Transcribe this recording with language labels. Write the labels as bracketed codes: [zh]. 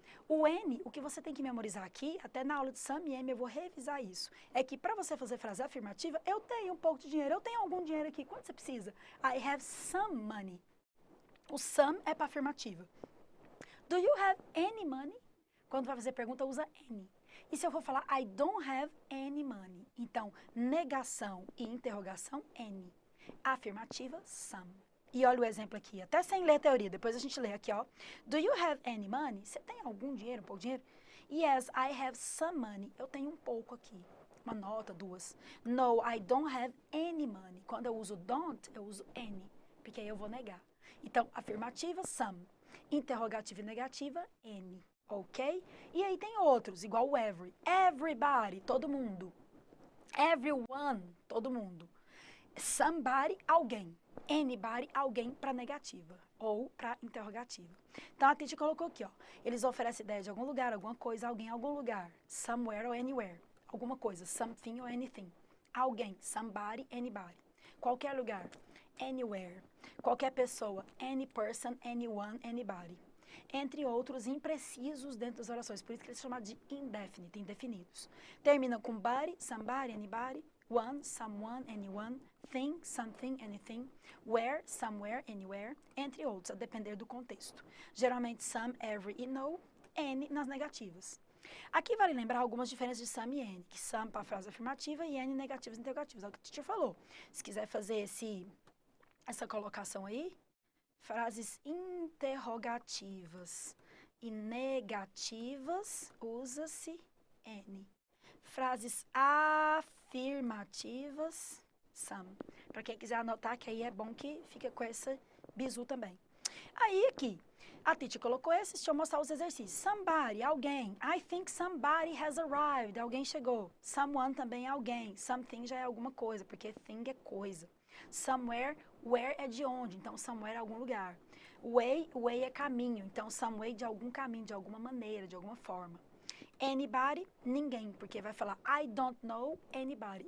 [pt] O N, o que você tem que memorizar aqui, até na aula de some e M eu vou revisar isso, é que para você fazer frase afirmativa, eu tenho um pouco de dinheiro, eu tenho algum dinheiro aqui, quanto você precisa? [en] I have some money. [pt] O some é para afirmativa. [en] Do you have any money? [pt] Quando vai fazer pergunta, usa any. E se eu for falar [en] I don't have any money? [pt] Então, negação e interrogação, any. Afirmativa, some. E olha o exemplo aqui, até sem ler a teoria, depois a gente lê aqui, ó. [en] Do you have any money? [pt] Você tem algum dinheiro, um pouco de dinheiro? [en] Yes, I have some money. [pt] Eu tenho um pouco aqui. Uma nota, duas. [en] No, I don't have any money. [pt] Quando eu uso don't, eu uso any, porque aí eu vou negar. Então, afirmativa, some. Interrogativa e negativa, any. Ok? E aí tem outros, igual o every. Everybody, todo mundo. Everyone, todo mundo. Somebody, alguém. Anybody, alguém para negativa ou para interrogativa. Então, a teacher colocou aqui, ó. Eles oferecem ideia de algum lugar, alguma coisa, alguém, algum lugar. Somewhere ou anywhere. Alguma coisa, something ou anything. Alguém, somebody, anybody. Qualquer lugar, anywhere. Qualquer pessoa, any person, anyone, anybody. Entre outros imprecisos dentro das orações. Por isso que eles chamam de indefinite, indefinidos. Terminam com body, somebody, anybody. One, someone, anyone. thing, something, anything, where, somewhere, anywhere, entre outros, a depender do contexto. Geralmente some, every e no, any nas negativas. Aqui vale lembrar algumas diferenças de some e any, que some para frase afirmativa e any negativas e interrogativas, é o que o teacher falou. Se quiser fazer essa colocação aí, frases interrogativas e negativas, usa-se any. Frases afirmativas, some. Para quem quiser anotar, que aí é bom que fica com esse bizu também. Aí aqui, a teacher colocou esses, deixa eu mostrar os exercícios. Somebody, alguém. [en] I think somebody has arrived, [pt] alguém chegou. Someone também é alguém. Something já é alguma coisa, porque thing é coisa. Somewhere, where é de onde, então somewhere é algum lugar. Way é caminho, então some way de algum caminho, de alguma maneira, de alguma forma. Anybody, ninguém, porque vai falar [en] I don't know anybody.